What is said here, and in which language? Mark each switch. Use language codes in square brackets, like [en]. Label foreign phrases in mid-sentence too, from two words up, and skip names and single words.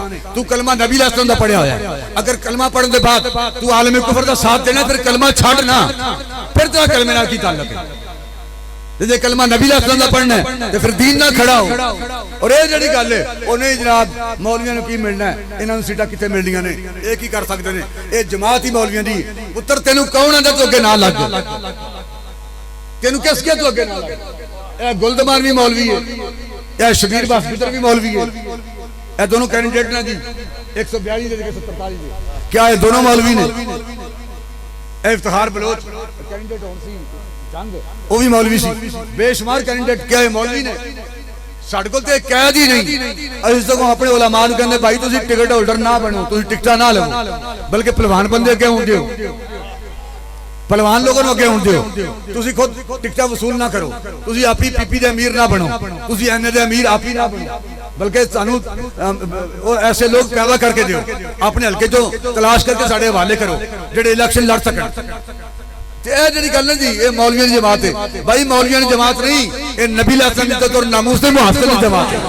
[pa] تو کلمہ نبی علیہ السلام دا پڑھیا ہوا ہے، اگر کلمہ پڑھنے دے بعد تو عالمی کفر دا ساتھ دینا پھر کلمہ چھاڑنا، پھر تو کلمہ نہ کی تعلق ہے. جے کلمہ نبی علیہ السلام دا پڑھنا ہے تو پھر دین نہ کھڑا ہو. اور یہ جڑی گل ہے انہیں جناب مولویاں نو کی ملنا ہے، انہاں نوں سیٹاں کتے ملنیاں نے، یہ کی کر سکتے ہیں، یہ جماعت ہی مولویاں دی. پتر تینوں کون آندا تو اگے نہ لگ، تینوں کس کے تو اگے نہ لگ. اے گلدمان بھی مولوی ہے، اے شبیر باسکٹر بھی مولوی ہے، اے دونوں کینڈیڈیٹ نے جی 142 دے کے 143 دے، کیا یہ دونوں مولوی نے؟ اے افتخار بلوچ کینڈیڈیٹ ہون سی جنگ وہ بھی مولوی سی، بے شمار کینڈیڈیٹ کیا ہے مولوی نے. ساڈے کول تے قید ہی نہیں. اسی تو اپنے علماء نوں کہندے بھائی تسی ٹکٹ ہولڈر نہ بنو، تسی ٹکٹاں نہ لو، بلکہ پہلوان بندے اگے ہوندے ہو، پہلوان لوگوں نوں اگے ہوندے ہو، تسی خود ٹکٹاں وصول نہ کرو، تسی اپنی پی پی دے امیر نہ بنو، تسی این اے دے امیر آپ ہی نہ بنو، بلکہ سانو ایسے لوگ پیدا کر کے دیو اپنے حلقے جو تلاش کر کے ساڈے حوالے کرو جڑے الیکشن لڑ سکن. اے جڑی گل ہے جی اے مولویاں دی جماعت ہے بھائی، مولویاں دی جماعت نہیں، اے نبی علیہ السلام دی عزت اور ناموس دے محافظ دی جماعت ہے.